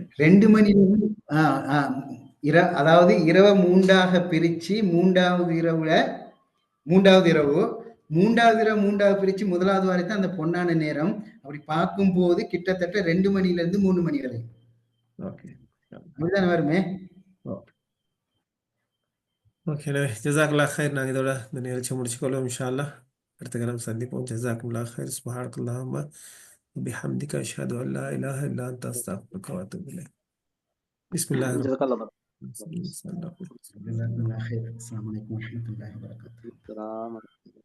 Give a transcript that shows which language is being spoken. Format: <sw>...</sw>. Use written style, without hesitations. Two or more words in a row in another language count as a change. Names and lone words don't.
<ta>2 மணி அதாவது இரவு 3ஆக பிரிச்சு மூன்றாவது இரவு பிரிச்சு முதலாவது வரைக்கும் அந்த பொன்னான நேரம். அப்படி பார்க்கும்போது கிட்டத்தட்ட 2 மணில இருந்து 3 மணி வரை. ஓகே, அப்படிதானே வருமே. ஓகே,</ta> <ar>جزاك الله خير.</ar> <ta>நாங்கள் இதோட இந்த நிகழ்ச்சியை முடிச்சுக்கொள்வோம்</ta> <ar>إن شاء الله.</ar> <ta>அடுத்த கிழமை சந்திப்போம்.</ta> <ar>جزاك الله خير. سبحانك اللهم وبحمدك أشهد أن لا إله إلا أنت أستغفرك وأتوب إليك. بسم الله الرحمن جزاك الله الرحيم. جزاك الله خير. السلام عليكم ورحمة الله وبركاته. خير</ar>